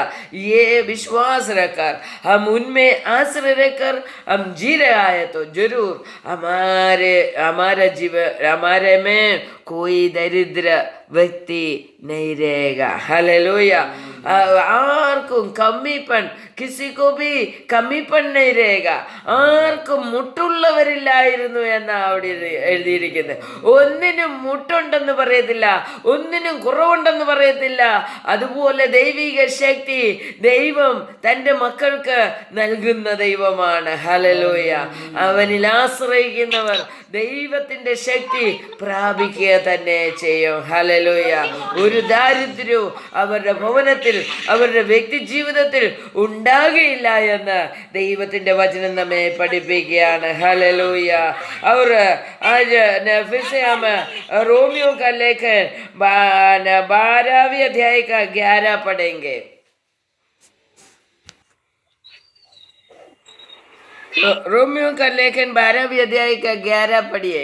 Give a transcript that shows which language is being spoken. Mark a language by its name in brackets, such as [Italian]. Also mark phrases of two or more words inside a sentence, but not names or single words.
[Hindi] ये विश्वास रखकर हम उनमें आश्रय रखकर हम जी रहा है तो जरूर हमारे में कोई दरिद्र व्यक्ति नहीं रहेगा। हालेलुया। और कमीपन किसी को भी कमीपन नहीं रहेगा. [Malayalam] ആർക്കും മുട്ടുള്ളവരില്ലായിരുന്നു എന്നാ അവിടെ എഴുതിയിരിക്കുന്നത്. ഒന്നിനും മുട്ടുണ്ടെന്ന് പറയത്തില്ല, ഒന്നിനും കുറവുണ്ടെന്ന് പറയത്തില്ല. അതുപോലെ ദൈവിക ശക്തി ദൈവം തൻ്റെ മക്കൾക്ക് നൽകുന്ന ദൈവമാണ്. ഹല്ലേലൂയ. അവനിൽ ആശ്രയിക്കുന്നവർ ദൈവത്തിൻ്റെ ശക്തി പ്രാപിക്കുക തന്നെ ചെയ്യും. ഹല്ലേലൂയ. ഒരു ദാരിദ്ര്യവും അവരുടെ ഭവനത്തിൽ, അവരുടെ വ്യക്തി ജീവിതത്തിൽ ഉണ്ടാകുകയില്ല എന്ന് ദൈവത്തിൻ്റെ വചനം നമ്മെ പഠിപ്പിക്കുകയാണ്. ഹല്ലേലൂയ. [Hindi] और आज फिर से हम रोमियो का लेखन 12वीं अध्याय का 11 पढ़ेंगे. रोमियो का लेखन 12वीं अध्याय का 11 पढ़िए.